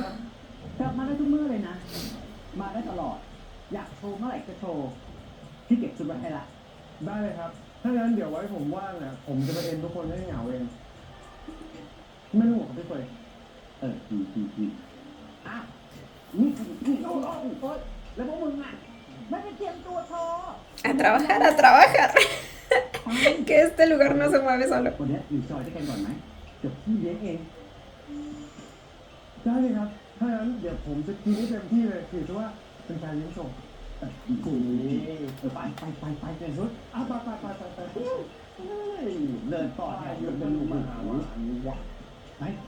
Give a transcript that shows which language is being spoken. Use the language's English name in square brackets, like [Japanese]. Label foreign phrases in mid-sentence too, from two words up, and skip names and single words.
[Thai] กลับมาได้ทุกมื้อเลยนะ มาได้ตลอด อยากโชว์เมื่อไหร่ก็โชว์พี่เก็บชุดไว้ให้ละ ได้เลยครับ ถ้างั้นเดี๋ยวไว้ผมว่างเนี่ยผมจะไปเอ็นทุกคนให้เหงาเอง ไม่ต้องห่วงพี่เฟย อ้าวนี่โอ๊ยแล้วพวกมึงอ่ะ ไม่ไปเตรียมตัวโชว์ [Spanish] A trabajar, a trabajar. Que este lugar no se mueve solo. [Thai] วันนี้อยู่ซอยด้วยกันก่อนไหมเดี๋ยวพี่เลี้ยงเอง ได้เลยครับ ถ้างั้นเดี๋ยวผมจะกินให้เต็มที่เลยถือซะว่าเป็นการเลี้ยงส่ง กูไปเปลี่ยนชุด อ่ะไป เดินต่อเนี่ยหยุดเดินลูกมาหาว่าไป